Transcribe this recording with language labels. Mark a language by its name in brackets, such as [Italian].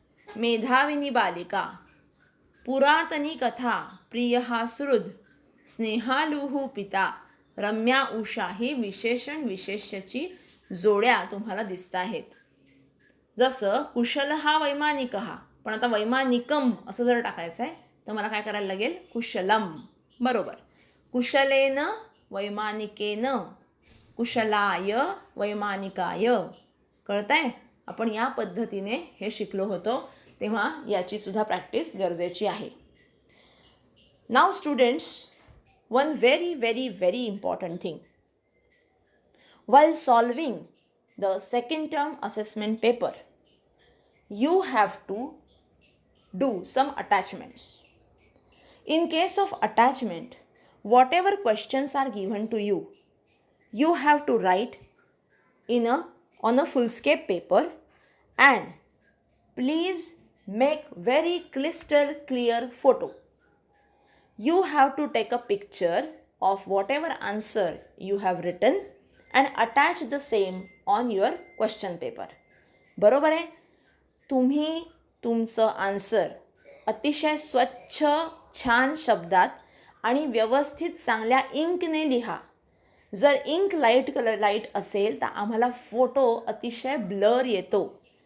[Sanskrit] मेधाविनी बालिका, पुरातनी कथा, प्रियः सुहृद, स्नेहालुः पिता, रम्या उषा [Marathi] ही विशेषण विशेष्याची जोड्या तुम्हाला दिसत आहेत. जसं [Sanskrit] कुशलः वैमानिकः, [Marathi] पण आता वैमानिकम असं जर टाकायचं आहे तर मला काय करायला लागेल, कुशलम, बरोबर. [Sanskrit] कुशलेन वैमानिकेन, कुशलाय वैमानिकाय. [Marathi] कळतंय? आपण या पद्धतीने हे शिकलो होतो, तेव्हा याची सुद्धा प्रॅक्टिस गरजेची आहे. [English] Now students, one very important thing. While solving the second term assessment paper, you have to do some attachments. In case of attachment, whatever questions are given to you, you have to write on a foolscape paper, and please make very crystal clear photo. You have to take a picture of whatever answer you have written and attach the same on your question paper. [Marathi] बरोबर आहे? तुम्ही तुमचं answer अतिशय स्वच्छ छान शब्दात आणि व्यवस्थित चांगल्या इंकने लिहा. जर इंक लाईट असेल तर आम्हाला फोटो अतिशय ब्लर येतो.